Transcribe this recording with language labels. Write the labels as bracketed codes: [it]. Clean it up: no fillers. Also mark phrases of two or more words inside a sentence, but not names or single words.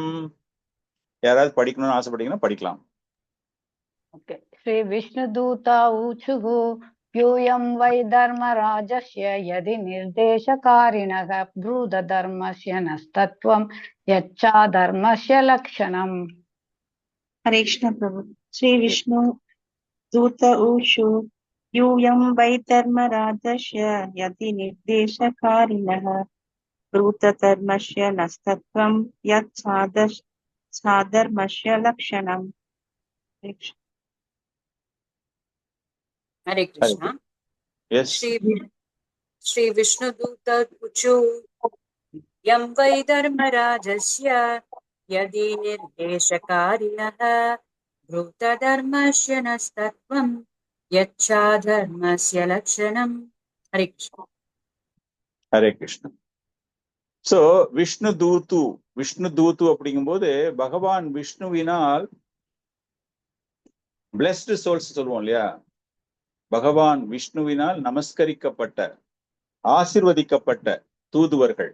[ta] யாராவது படிக்கணும்னு ஆசைப்பட்டீங்கன்னா படிக்கலாம். ஓகே. [sa] श्री विष्णुदूता ऊचुः यूयं वै धर्मराजस्य यदि निर्देशकारिणः ब्रूत धर्मस्य नस्तत्त्वं यच्चा धर्मस्य लक्षणम्. [hi] हरे कृष्ण प्रभु। [sa] श्री विष्णु दूत ऊषु यूयं वै धर्मराजस्य यदि निर्देशकारिणः ब्रूत धर्मस्य नस्तत्वं यत् साधर्मस्य लक्षणम्। [hi] हरे कृष्ण। [ta] எஸ், [sa] श्री विष्णुदूत ऊचु यं वै धर्मराजस्य यदि निर्देशकारिणः भूतधर्मस्य नस्तत्वं यच्छाधर्मस्य लक्षणम्। [hi] हरे कृष्ण। [ta] ஹரே கிருஷ்ணன். சோ விஷ்ணு தூத்து அப்படிங்கும்போது பகவான் விஷ்ணுவினால் [en] blessed souls [ta] சொல்லுவோம் இல்லையா, பகவான் விஷ்ணுவினால் நமஸ்கரிக்கப்பட்ட ஆசிர்வதிக்கப்பட்ட தூதுவர்கள்.